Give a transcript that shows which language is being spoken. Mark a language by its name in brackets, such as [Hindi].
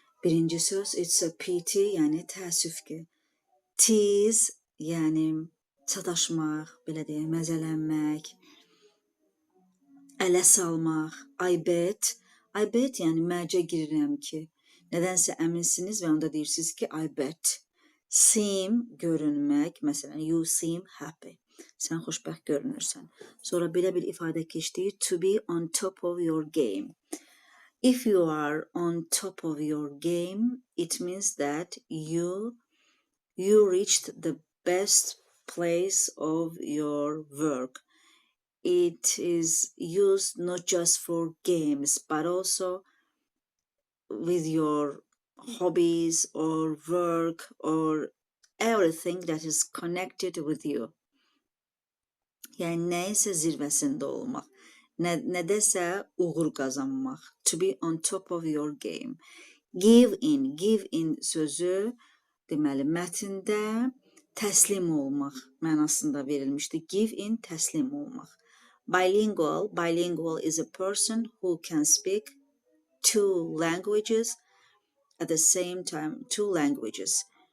[Azerbaijani] Birinci söz, [English] it's a pity, [Azerbaijani] yəni təəssüf ki. Tease, yəni sataşmaq, belə deyək, məzələnmək, ələ salmaq. I bet, yəni mərcə girirəm ki. Nədənsə əminsiniz və onda deyirsiniz ki, I bet. Seem, görünmək, məsələn, [English] you seem happy. [Azerbaijani] Sən xoşbəxt görünürsən. Sonra belə bir ifadə keçdi, [English] to be on top of your game. If you are on top of your game, it means that you reached the best place of your work. It is used not just for games, but also with your hobbies or work or everything that is connected with you. [Azerbaijani] Yəni nəyinsə zirvəsində olmaq, nədəsə uğur qazanmaq. [English] To be on top of your game. [Azerbaijani] Give in sözü deməli mətndə təslim olmaq mənasında verilmişdi. Give in təslim olmaq. [English] Bilingual is a person who can speak two languages at the same time, two languages.